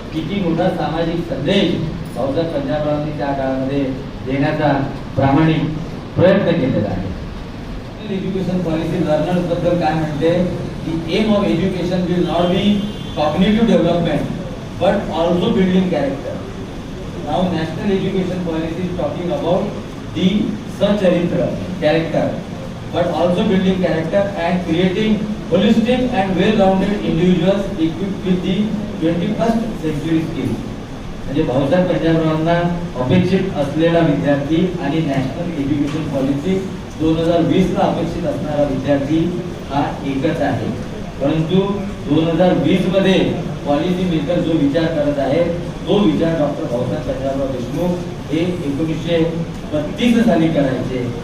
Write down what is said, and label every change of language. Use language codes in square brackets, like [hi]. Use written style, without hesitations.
[mr] किती मोठा सामाजिक संदेश भाऊसाहेब पंजाबरावांनी त्या काळामध्ये देण्याचा प्रामाणिक प्रयत्न केलेला आहे. [en] education policy learners [mr] बद्दल काय म्हणते की [en] Aim of education will not be cognitive development but also building character. Now national education policy is talking about the Sacharitra character, but also building character and creating holistic and well-rounded individuals equipped with the 21st century skills. [mr] म्हणजे भाऊसाहेब पंजाबरावांना अपेक्षित असलेला विद्यार्थी आणि national education policy 2020 ला अपेक्षित असणारा विद्यार्थी हा एकच आहे. परंतु 2020 मध्ये पॉलिसी मेकर जो विचार करत आहे तो विचार डॉक्टर भाऊसाहेब पंजाबराव देशमुख हे 1932 साली करायचे.